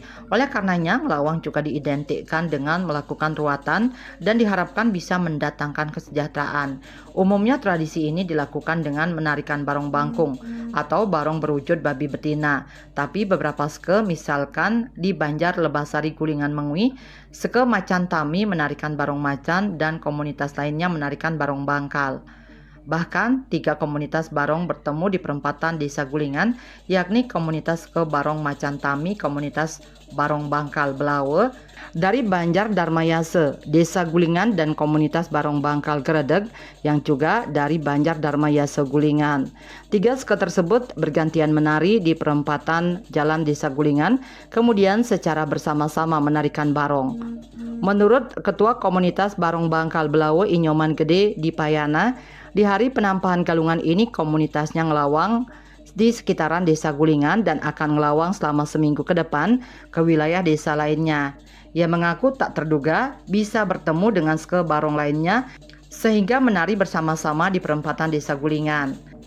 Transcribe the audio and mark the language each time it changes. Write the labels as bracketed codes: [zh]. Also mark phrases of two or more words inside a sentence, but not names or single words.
[id] Oleh karenanya, ngelawang juga diidentikan dengan melakukan ruatan dan diharapkan bisa mendatangkan kesejahteraan. Umumnya tradisi ini dilakukan dengan menarikan barong bangkung atau barong berwujud babi betina. Tapi beberapa seke, misalkan di Banjar Lebasari Gulingan Mengwi, seke Macan Tami menarikan barong macan dan komunitas lainnya menarikan barong bangkal. Bahkan, tiga komunitas barong bertemu di perempatan Desa Gulingan, yakni komunitas ke Barong Macan Tami, komunitas Barong Bangkal Belawe, dari Banjar Darmayase, Desa Gulingan, dan komunitas Barong Bangkal Geredeg, yang juga dari Banjar Darmayase Gulingan. Tiga seke tersebut bergantian menari di perempatan Jalan Desa Gulingan, kemudian secara bersama-sama menarikan barong. Menurut Ketua Komunitas Barong Bangkal Belawe Inyoman Gede di Payana, di hari penampahan Galungan ini komunitasnya ngelawang di sekitaran Desa Gulingan dan akan ngelawang selama seminggu ke depan ke wilayah desa lainnya. Ia mengaku tak terduga bisa bertemu dengan seke barong lainnya sehingga menari bersama-sama di perempatan Desa Gulingan.